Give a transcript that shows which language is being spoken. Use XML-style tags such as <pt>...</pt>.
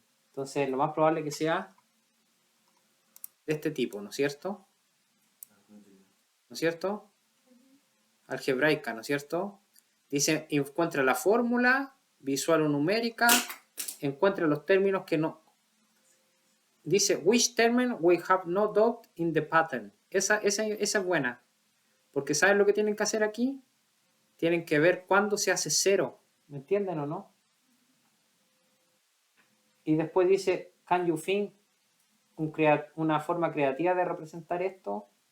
<es>Entonces, lo más probable que sea de este tipo, ¿no es cierto? ¿No es cierto? Algebraica, ¿no es cierto? Dice, encuentra la fórmula visual o numérica, encuentra los términos que no... Dice,</es> <en>which term we have no doubt in the pattern.</en> <es>Esa es buena. Porque ¿saben lo que tienen que hacer aquí? Tienen que ver cuándo se hace cero. ¿Me entienden o no? Y después dice,</es> <en>can you think</en> <es>una forma creativa de representar esto?</es>